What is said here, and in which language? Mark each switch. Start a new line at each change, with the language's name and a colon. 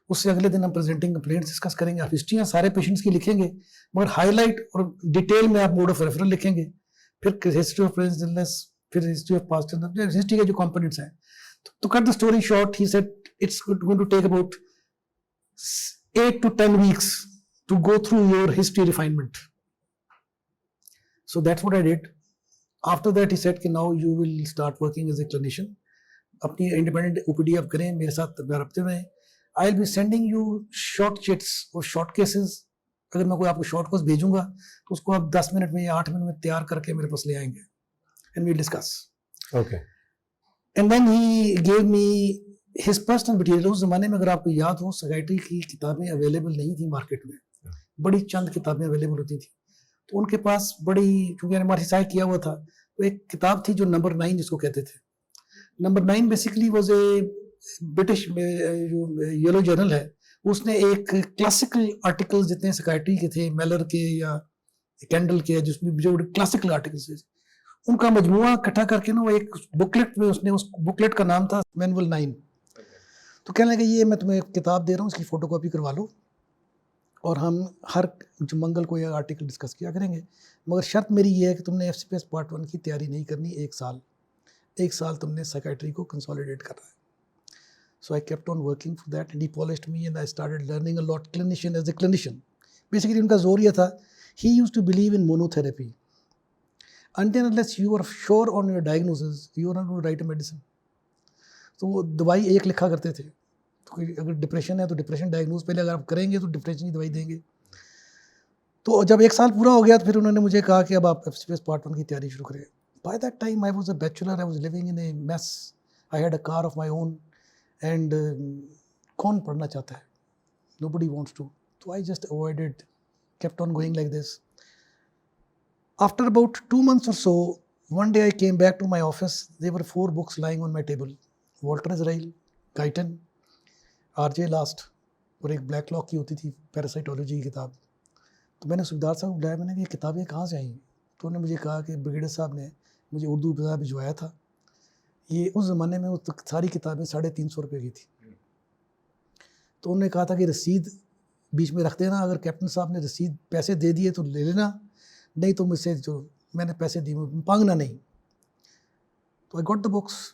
Hindi: उससे अगले दिन हम प्रेजेंटिंग कंप्लेंट्स डिस्कस करेंगे. आप हिस्ट्रियाँ सारे पेशेंट्स की लिखेंगे, मगर हाईलाइट और डिटेल में आप मोड ऑफ रेफरल लिखेंगे. फिर हिस्ट्री ऑफ प्रेजेंट इलनेस, फिर history of past illness, history के जो कंपोनेंट्स हैं.
English: तो cut the story short, he said it's going to take about 8 to 10 weeks to go through your history refinement. So that's what I did. After that he said कि now you will start working as a clinician.
Hindi: अपनी independent OPD आप करें, मेरे साथ रब्ते में.
English: I'll be sending you short chits और short cases.
Hindi: अगर मैं कोई आपको short course भेजूंगा तो उसको आप 10 मिनट में या 8 मिनट में तैयार करके मेरे पास ले आएंगे.
English: And we'll discuss. Okay. And then he gave me his personal material.
Hindi: उस जमाने में अगर आपको याद हो, साइकियाट्री की किताबें अवेलेबल नहीं थी मार्केट में. बड़ी चंद किताबें अवेलेबल होती थी. तो उनके पास बड़ी, चूंकि मैंने MRCSI किया हुआ था, तो एक किताब थी जो नंबर 9 जिसको कहते थे. Number 9 basically was a British जो येलो जर्नल है, उसने एक क्लासिकल आर्टिकल्स जितने साइकियाट्री के थे, मेलर के या कैंडल के, जिसमें जो क्लासिकल आर्टिकल्स थे, उनका मजमुआ इकट्ठा करके ना वो एक बुकलेट में, उसने उस बुकलेट का नाम था मैनुअल 9. तो कहने लगे ये मैं तुम्हें किताब दे रहा हूँ, इसकी फ़ोटो कॉपी करवा लो और हम हर मंगल को यह आर्टिकल डिस्कस किया करेंगे, मगर शर्त मेरी ये है कि तुमने FCPS पार्ट 1 की तैयारी नहीं करनी. एक साल तुमने साइकियाट्री को कंसोलिडेट करना है.
English: So I kept on working for that and he polished me and I started learning a lot clinician as a clinician. Basically
Hindi: उनका जोर ये था,
English: He used to believe in monotherapy. Until unless you are sure on your diagnosis, you are not going to write a medicine.
Hindi: तो वो दवाई एक लिखा करते थे. तो अगर डिप्रेशन है तो डिप्रेशन डायग्नोज पहले अगर आप करेंगे तो डिप्रेशन की दवाई देंगे. तो जब 1 साल पूरा हो गया तो फिर उन्होंने मुझे कहा कि अब आप FCPS पार्ट 1 की तैयारी शुरू करें.
English: By that time I was a bachelor, I was living in a mess, I had a car of my own and
Hindi: कौन पढ़ना चाहता है?
English: Nobody wants to. So I just avoided, kept on going like this. After about 2 months or so, one day I came back to my office. There were 4 books lying on my table. Walter Israel, Guyton, R.J.
Hindi: Last और एक black lock की होती थी parasitology की किताब. तो मैंने सुखदार साहब को बुलाया, मैंने कहा ये किताबें कहाँ से आई? तो उन्होंने मुझे कहा कि ब्रिगेडियर साहब ने मुझे उर्दू किताब भिजवाया था. ये उस ज़माने में वो सारी किताबें 350 रुपये की थी. तो उन्होंने कहा था कि रसीद बीच में रख देना, अगर कैप्टन साहब ने रसीद पैसे दे दिए तो ले लेना, नहीं तो मुझसे जो मैंने पैसे दिए मांगना नहीं. तो
English: I got the books.